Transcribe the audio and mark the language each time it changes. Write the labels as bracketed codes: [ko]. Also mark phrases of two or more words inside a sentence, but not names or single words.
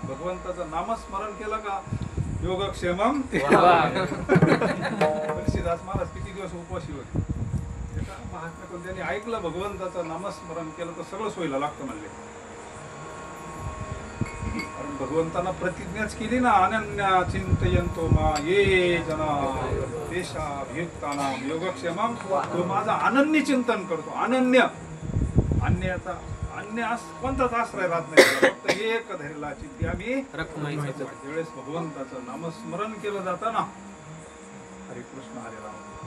[mr] भगवंताचं नामस्मरण केलं का योगक्षेमम. तुलसीदास महाराज किती दिवस उपवासी होते. त्याचा महात्म्य पण त्यांनी ऐकलं, भगवंताचं नामस्मरण केलं तर सगळं सोयीला लागतं म्हणले. कारण भगवंतांना प्रतिज्ञाच केली ना, [sa] अनन्या चिंतयंतो मा ये जना देशाभियुक्तानाम योगक्षेमम. [mr] तो माझा अनन्य चिंतन करतो. अनन्य, अन्याचा अन्य कोणताच आश्रय राहत नाही, फक्त एक धैर्यला चित्ती आम्ही ज्यावेळेस भगवंताचं नामस्मरण केलं जातं ना, [sa] हरे कृष्ण हरे राम.